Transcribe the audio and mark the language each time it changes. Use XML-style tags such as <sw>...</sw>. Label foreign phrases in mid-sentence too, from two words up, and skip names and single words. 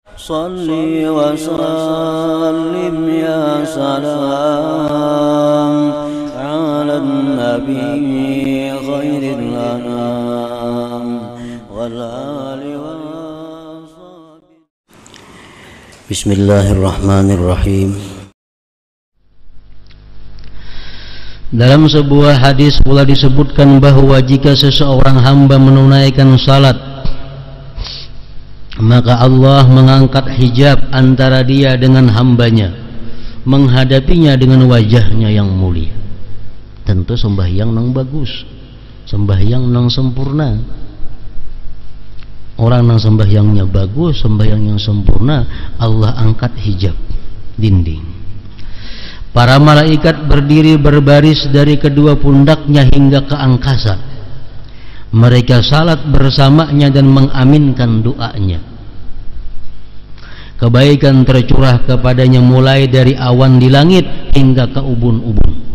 <ar>صل وسلم يا سلام على نبي خير الأنام والآل وصحبه. بسم الله الرحمن الرحيم.</ar> <id>Dalam sebuah hadis pula disebutkan bahwa jika seseorang hamba menunaikan salat, maka Allah mengangkat hijab antara dia dengan hambanya, menghadapinya dengan wajahnya yang mulia.</id> <bjn>Tentu sembahyang nang bagus, sembahyang nang sempurna. Orang nang sembahyangnya bagus, sembahyang yang sempurna, Allah angkat hijab dinding.</bjn> <id>Para malaikat berdiri berbaris dari kedua pundaknya hingga ke angkasa. Mereka salat bersamanya dan mengaminkan doanya. Kebaikan tercurah kepadanya mulai dari awan di langit hingga ke ubun-ubun.</id>